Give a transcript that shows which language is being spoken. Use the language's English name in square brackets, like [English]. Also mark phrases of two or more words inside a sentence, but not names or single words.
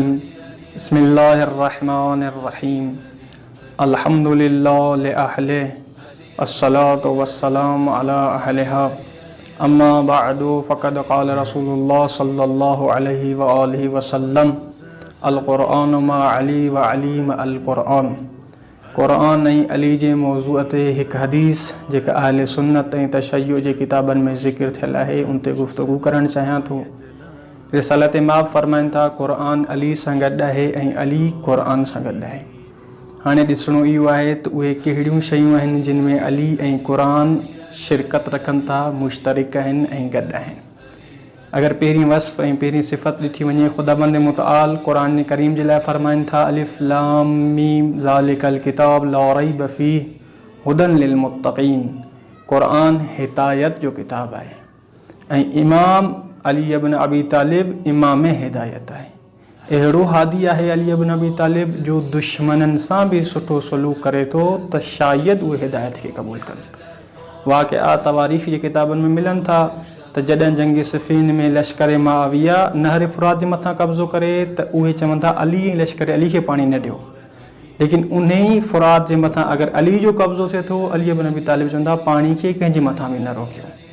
[Arabic] بسم الله الرحمن الرحيم. الحمد لله لأهله الصلاة والسلام على أهلها. أما بعد فقد قال رسول الله صلى الله عليه وآله وسلم القرآن مع علي وعلي مع القرآن. [Sindhi] क़ुरआन ऐं अली जे मौज़ूअ ते हिकु हदीस जेका अहले सुन्नत ऐं तशय्युअ जे किताबनि में ज़िक्र थियल आहे उन ते गुफ़्तगू करणु चाहियां थो। रिसालत इमाम फरमाइनि था क़ुरआन अली सां गॾु आहे ऐं अली क़ुरआन सां गॾु आहे। हाणे ॾिसणो इहो आहे त उहे कहिड़ियूं शयूं आहिनि जिन में अली ऐं क़ुरआन शिरकत रखनि था, मुश्तरिक आहिनि ऐं गॾु आहिनि। अगर पहिरीं वस्फ़ ऐं पहिरीं सिफ़त ॾिठी वञे, ख़ुदाबंद मुतआल क़ुरान करीम जे लाइ फरमाइनि था [Arabic] الم ذلك الكتاب لا ريب فيه هدى للمتقين. [Sindhi] क़ुरआन हिदायत जो किताब आहे ऐं इमाम अली इब्न अबी तालिब इमाम हिदायत आहे। अहिड़ो हादी आहे अली इब्न अबी तालिब जो दुश्मननि सां बि सुठो सलूक करे थो त शायदि उहे हिदायत खे क़बूल कनि। वाक़िआ तवारीख़ जे किताबनि में मिलनि था त जॾहिं जंग सिफ़ीन में लश्कर मुआविया नहर फ़ुरात जे मथां कब्ज़ो करे त उहे चवनि था अली ऐं लश्कर अली खे पाणी न ॾियो, लेकिन उन ई फ़ुरात जे मथां अगरि अली जो कब्ज़ो थिए थो, अली इब्न अबी तालिब चवंदा पाणी खे कंहिंजे मथां बि न रोकियो।